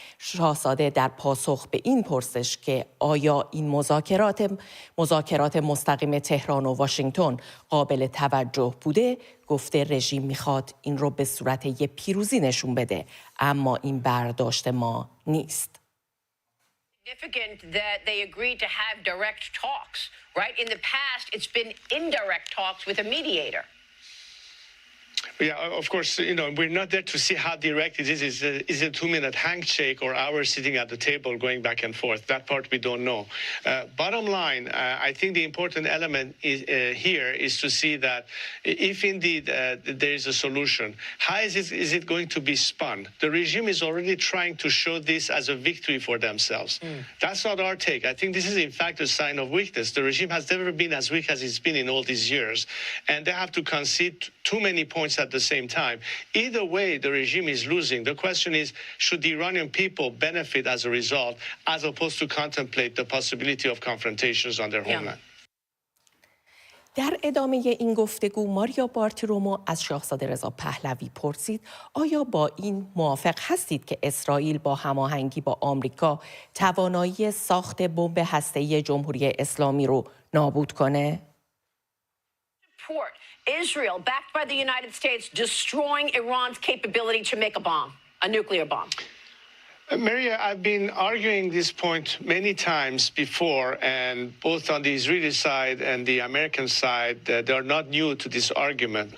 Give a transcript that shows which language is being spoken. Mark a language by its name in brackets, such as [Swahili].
[Persian] شاهزاده در پاسخ به این پرسش که آیا این مذاکرات مستقیم تهران و واشنگتن قابل توجه بوده، گفته رژیم میخواد این رو به صورت یک پیروزی نشون بده، اما این برداشت ما نیست. [English] Significant that they agreed to have direct talks, right? In the past, it's been indirect talks with a mediator. Yeah, of course, we're not there to see how direct it is. Is it a 2-minute handshake or hours sitting at the table going back and forth? That part we don't know. Bottom line, I think the important element here is to see that if indeed there is a solution, how is it going to be spun? The regime is already trying to show this as a victory for themselves. That's not our take. I think this is in fact a sign of weakness. The regime has never been as weak as it's been in all these years, and they have to concede too many points points at the same time. Either way, the regime is losing. The question is, should the Iranian people benefit as a result, as opposed to contemplate the possibility of confrontations on their homeland? [Persian] در ادامه این گفتگو ماریا بارتیرومو از شاهزاده رضا پهلوی پرسید آیا با این موافق هستید که اسرائیل با هماهنگی با آمریکا توانایی ساخت بمب هسته‌ای جمهوری اسلامی رو نابود کنه؟ [English] Israel, backed by the United States, destroying Iran's capability to make a bomb, a nuclear bomb. Maria, I've been arguing this point many times before, and both on the Israeli side and the American side, they are not new to this argument.